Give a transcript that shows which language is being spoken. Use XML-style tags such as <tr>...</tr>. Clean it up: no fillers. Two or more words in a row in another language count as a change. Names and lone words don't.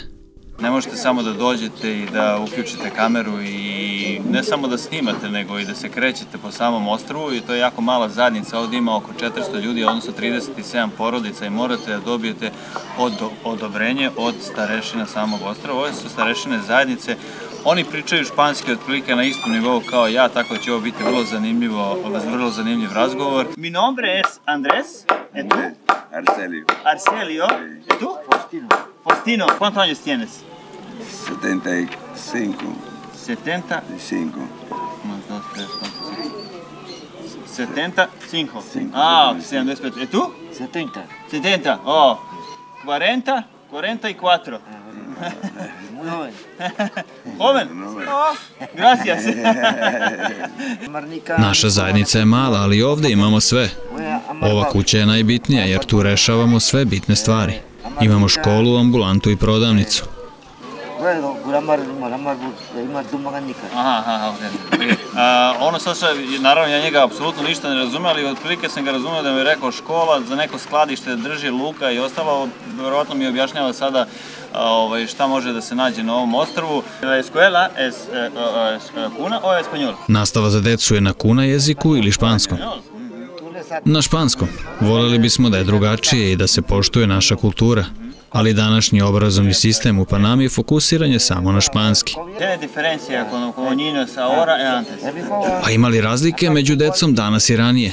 <sr>Ne možete samo da dođete i da uključite kameru i ne samo da snimate, nego i da se krećete po samom ostrvu i to je jako mala zajednica, ovdje ima oko 400 ljudi, odnosno 37 porodica i morate da dobijete odobrenje od starešina samog ostrva. Ove su starešine zajednice, oni pričaju španski otprilike na istom nivou kao ja, tako da će ovo biti vrlo zanimljiv razgovor.</sr> <es>Mi nombre es Andrés, ¿y tú? Arcelio. Arcelio, ¿y tú? Faustino. Faustino, ¿cuántos años tienes? 75. 75. 1, 2, 3, 4, 5. 75. Ah, 75. ¿Y tú? 70. 70. Oh, 40, 44. Muy joven. Joven? Oh, gracias.</es> <sr>Naša zajednica je mala, ali ovdje imamo sve. Ova kuća je najbitnija jer tu rešavamo sve bitne stvari. Imamo školu, ambulantu i prodavnicu. Ono sad naravno ja njega apsolutno ništa ne razume, ali otprilike sam ga razumio da mi je rekao škola za neko skladište drži luka i ostalo, vjerojatno mi objašnjava sada šta može da se nađe na ovom ostrvu.</sr> <es>La escuela es kuna o español?</es> <sr>Nastava za decu je na kuna jeziku ili španskom. Na španskom. Voljeli bismo da je drugačije i da se poštuje naša kultura. Ali današnji obrazovni sistem u Panami fokusiran je samo na španski. A ima li razlike među decom danas i ranije?</sr>